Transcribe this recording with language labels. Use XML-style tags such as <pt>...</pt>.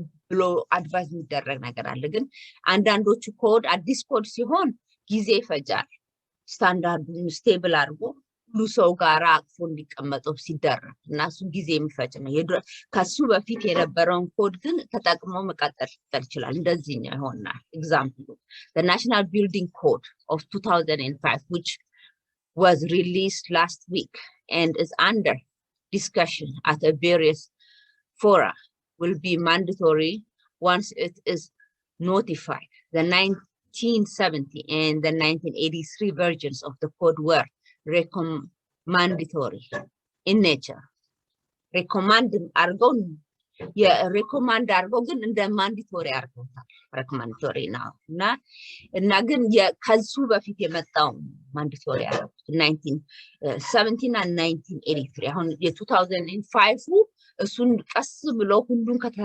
<am>ብሎ አድቫይዝ የሚደረግ ነገር አለ። ግን አንዳንዶቹ ኮድ አዲስ ኮድ ሲሆን ጊዜ ይፈጃል ስታንዳርዱን ስቴብል አድርጎ ሁሉ ሰው ጋር አቅፎ እንዲቀመጠው ሲደረግ እና እሱ ጊዜ የሚፈጅ ነው። ከሱ በፊት የነበረውን ኮድ ግን ተጠቅሞ መቀጠል ይችላል። እንደዚህ ነው ይሆናል። ኤግዛምፕሉ</am> <en>the National Building Code of 2005 which was released last week and is under discussion at a various fora will be mandatory once it is notified. The 1970 and the 1983 versions of the code were recommendatory in nature.</en> <am>recommend አርገው የሬኮማንድ አርገው ግን እንደ ማንዲቶሪ አርገውታል። recommendatory ነው እና ግን ከሱ በፊት የመጣው ማንዲቶሪ አርገው 1970 እና 1983 አሁን የ2005 እሱን ቀስ ብሎ ሁሉን</am>